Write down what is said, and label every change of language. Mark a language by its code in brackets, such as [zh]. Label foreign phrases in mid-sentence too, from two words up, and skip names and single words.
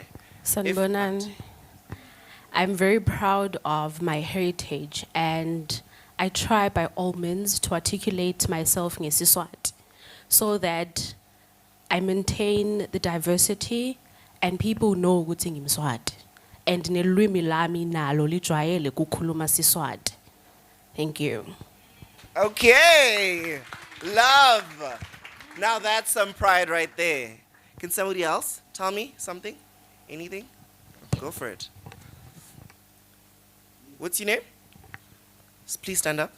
[en] Sanbonan, I'm very proud of my heritage, and I try by all means to articulate myself in Siswati so that I maintain the diversity and people know [ss] ukuthi ngimswati. And nelwimi lami nalo lijwayele kukhuluma Siswati. [en] Thank you. Okay, love. Now that's some pride right there. Can somebody else tell me something? Anything? Go for it. What's your name? Please stand up.